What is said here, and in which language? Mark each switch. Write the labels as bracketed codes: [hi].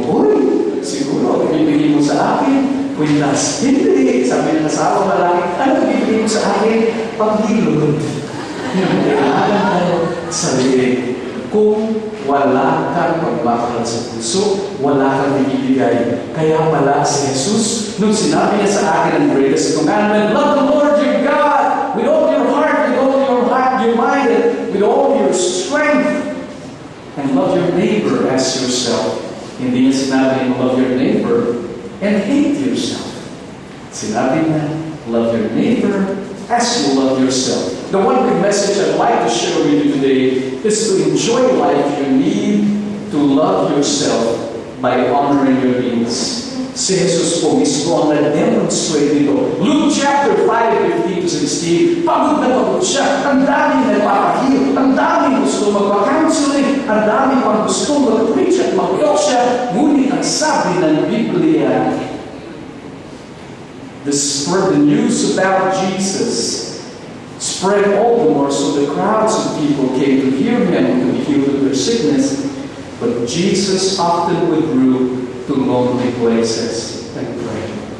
[tl] Uy, siguro, bibigay mo sa akin, kwintas. Hindi, sabi ng asawa lalaki, ano bibigay mo sa akin? Paghilod. Kailangan tayo sa leg. Kung wala kang pagmamahal sa puso, wala kang ibibigay. Kaya pala si Jesus, nung sinabi niya sa akin ang [en] greatest commandment, love the Lord your God with all your heart, your mind, and with all your strength, and love your neighbor as yourself. [tl] Hindi niya sinabi, [en] love your neighbor and hate yourself. [tl] Sinabi niya, [en] love your neighbor as you love yourself. The one big message I'd like to share with you today is to enjoy life. You need to love yourself by honoring your needs. [tl] Si Jesus po mismo ang na-demonstrate dito. Luke chapter 5:15-16. Pagod na pagod siya. Ang daming nagpapahil. Ang daming gusto magpa-counseling. Ang daming pang gusto mag-preach at mag-talk siya. Ngunit ang sabi ng Biblia, [en] the news about Jesus spread all the more, so the crowds of people came to hear him to be healed of their sickness. But Jesus often withdrew to lonely places and prayed.